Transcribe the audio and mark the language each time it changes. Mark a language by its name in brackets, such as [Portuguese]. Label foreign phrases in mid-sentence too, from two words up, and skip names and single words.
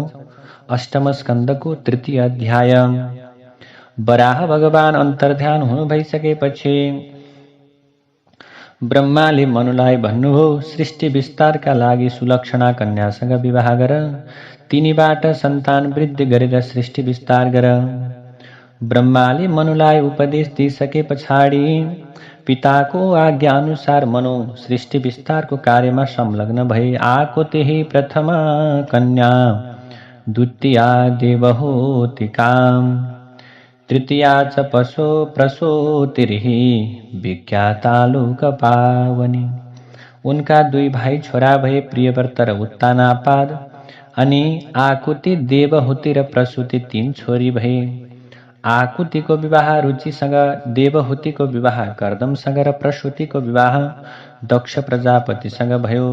[Nepali] अष्टम स्कन्धको तृतीय अध्याय। वराह भगवान अन्तर्ध्यान हुनु भइसकेपछि ब्रह्माले मनुलाई भन्नुभयो, सृष्टि विस्तारका लागि सुलक्षणा कन्यासँग विवाह गर, तिनीबाट सन्तान वृद्धि गरेर सृष्टि विस्तार गर। ब्रह्माले मनुलाई उपदेश दिइसके पछाडि पिताको आज्ञा अनुसार मनु सृष्टि विस्तारको कार्यमा संलग्न भए। [Sanskrit] आको त्यही प्रथम कन्या, द्वितीया देवहूतिकाम, तृतीया च पशो प्रसूतिर्हि विख्यातालुक पावनी। [Nepali] उनका दुई भाइ छोरा भए, प्रियव्रत र उत्तानापाद, अनि आकुति, देवहूति र प्रसूति तीन छोरी भए। आकुतिको विवाह रुचिसँग, देवहूतिको विवाह कर्दमसँग र प्रसूतिको विवाह दक्ष प्रजापतिसँग भयो।